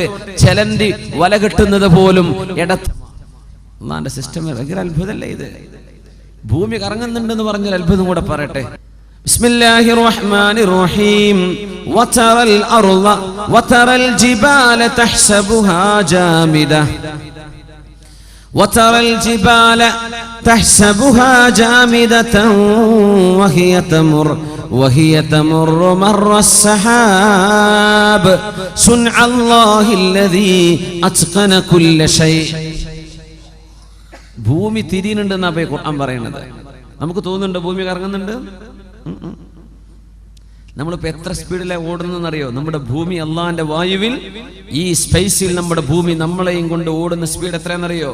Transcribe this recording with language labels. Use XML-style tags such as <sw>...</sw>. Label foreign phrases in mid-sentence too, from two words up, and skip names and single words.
<ml>ചെലന്തി വല കെട്ടുന്നത് പോലും അല്ലാഹുവിന്റെ സിസ്റ്റം. ഭയങ്കര അത്ഭുതമല്ലേ ഇത്? ഭൂമി കറങ്ങുന്നുണ്ടെന്ന് പറഞ്ഞൊരു അത്ഭുതം കൂടെ പറയട്ടെ.</ml> <ar>بسم الله الرحمن الرحيم وترى الأرض وترى الجبال تحسبها جامدة وترى الجبال تحسبها جامدة وهي تمر مر السحاب صنع الله الذي أتقن كل شيء.</ar> <ml>ഭൂമി തിരിയുന്നുണ്ടെന്നാ ഖുർആൻ പറയുന്നത്. നമുക്ക് തോന്നുന്നുണ്ട് ഭൂമി കറങ്ങുന്നുണ്ട്? നമ്മളിപ്പോ എത്ര സ്പീഡിലാണ് ഓടുന്നറിയോ? നമ്മുടെ ഭൂമി അള്ളാന്റെ വായുവിൽ, ഈ സ്പേസിൽ നമ്മുടെ ഭൂമി നമ്മളെയും കൊണ്ട് ഓടുന്ന സ്പീഡ് എത്രയാണെന്നറിയോ?</ml>